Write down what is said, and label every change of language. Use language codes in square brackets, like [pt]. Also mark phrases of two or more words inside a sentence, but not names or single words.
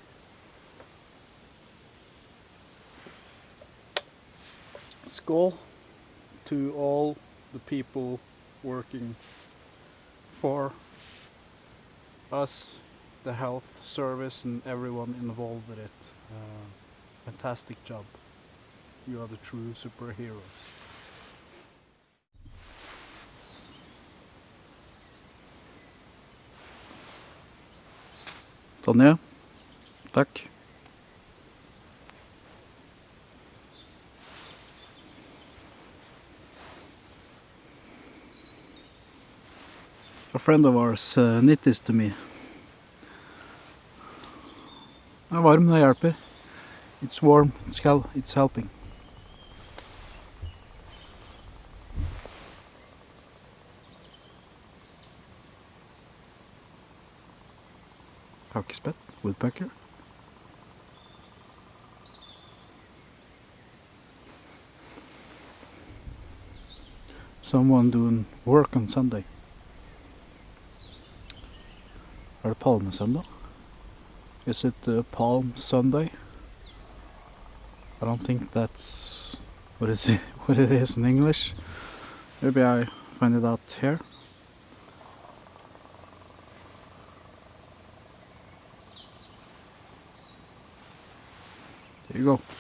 [en] Skål to all the people working for us, the health service, and everyone involved with it. Fantastic job. You are the true superheroes. [no] Tonje, takk. [en] A friend of ours knit this to me. [no] Det er varm, det hjelper. [en] It's warm, it's helping. Hakkespett, woodpecker. Someone doing work on Sunday. [no] Er det Palmesøndag? [en] Is it Palm Sunday? I don't think that's what it is in English. Maybe I find it out here. There you go.